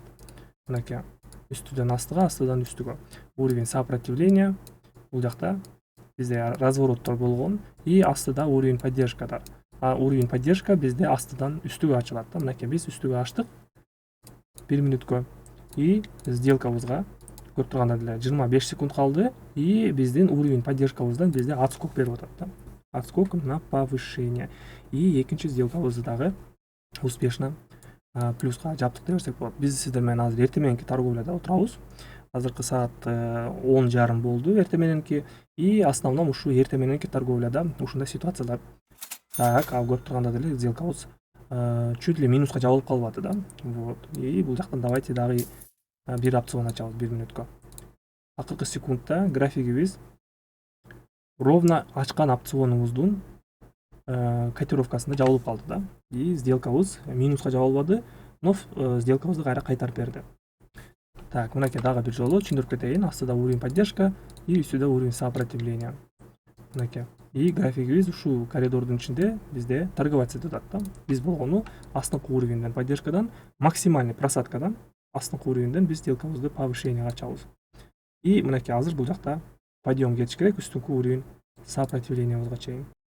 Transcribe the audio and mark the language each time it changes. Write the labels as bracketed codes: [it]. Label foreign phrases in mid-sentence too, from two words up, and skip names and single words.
[ky] Мынакей үстүдөн астыга, астыдан үстүгө. [ru] Уровень сопротивления [ky] бул жакта бизде развороттор болгон и астыда [ru] уровень поддержкадар. Уровень поддержка [ky] бизде астыдан үстүгө ачылат да. Мынакей биз үстүгө ачтык 1 мүнөткө и сделкабызга көрүп тургандай эле 25 секунд калды и биздин [ru] уровень поддержкабыздан [ky] бизде отскок берип атат да. [ru] Отскок на повышение. [ky] И экинчи сделкабызды дагы [ru] успешно плюска [ky] жаптык деп берсек болот. Биз сиздер менен азыр эртең мененки торговляда отурабыз. Азыркы саат 10:30 болду эртең мененки [ru] и основном [ky] ушу эртең мененки торговляда ушундай ситуациялар. Так, көрүп тургандай эле сделкабыз [ru] чуть ли минуска [ky] жабылып калбады да. Вот. И бул жактан давайте дагы бир опцион ачабыз 1 мүнөткө. Акыркы секундда графигибиз ровно ачкан опционубуздун котировкасында жабылып калды да. И сделкабыз минуска жабылбады, но сделкабызды кайра кайтарып берди. Так, мынакей дагы бир жолу түшүндүрүп кетейин. Астыда [ru] уровень поддержка [ky] и үстүдө [ru] уровень сопротивления. [ky] Мынакей. И графигибиз ушул коридордун ичинде бизде торговать этип атат да. Биз болгону астыңкы [ru] уровеньден поддержкадан, максимальный просадкадан [ky] астыңкы уровеньден биз сделкабызды повышенияга ачабыз. И мынакей азыр бул жакта подъем кетиш керек үстүнкү [ru] уровень сопротивлениябызга [ky] чейин.